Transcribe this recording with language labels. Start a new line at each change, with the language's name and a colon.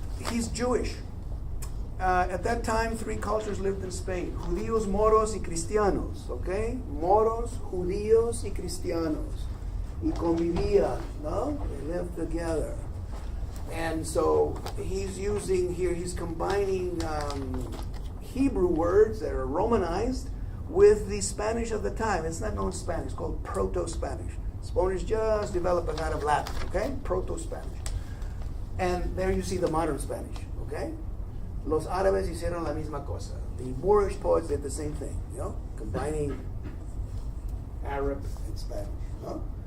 English: He's Jewish. At that time, 3 cultures lived in Spain.
Spanish: Judíos, moros, y cristianos. Okay? Moros, judíos, y cristianos. Y convivían, no?
English: They lived together. And so he's using here, he's combining Hebrew words that are Romanized with the Spanish of the time. It's not known Spanish, it's called Proto-Spanish. Spanish just developing out of Latin, okay? Proto-Spanish. And there you see the modern Spanish, okay?
Spanish: Los árabes hicieron la misma cosa.
English: The Moorish poets did the same thing, you know? Combining Arab and Spanish, no?